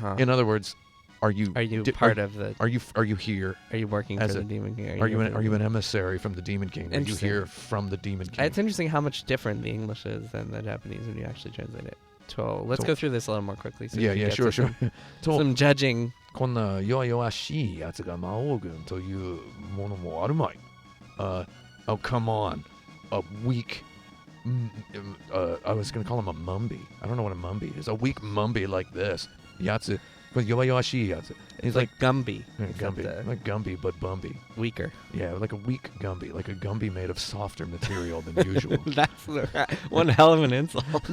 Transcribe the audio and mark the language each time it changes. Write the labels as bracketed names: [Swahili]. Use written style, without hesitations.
[English] In other words, are you part of the? Are you here? Are you working for the Demon King? Are you an emissary from the Demon King? Are you here from the Demon King? It's interesting how much different the English is than the Japanese when you actually translate it. So let's go through this a little more quickly. So sure. Some judging. [Japanese] こんな弱々しいやつが魔王軍というものもあるまい。 [English] Oh, come on. A weak I was gonna call him a mumby. I don't know what a mumby is. A weak mumby like this. [Japanese] Yatsu. But yowayashi yatsu. [English] It's like Gumby. Gumby. Like Gumby, but Bumby. Weaker. Yeah, like a weak Gumby. Like a Gumby made of softer material than usual. That's one hell of an insult.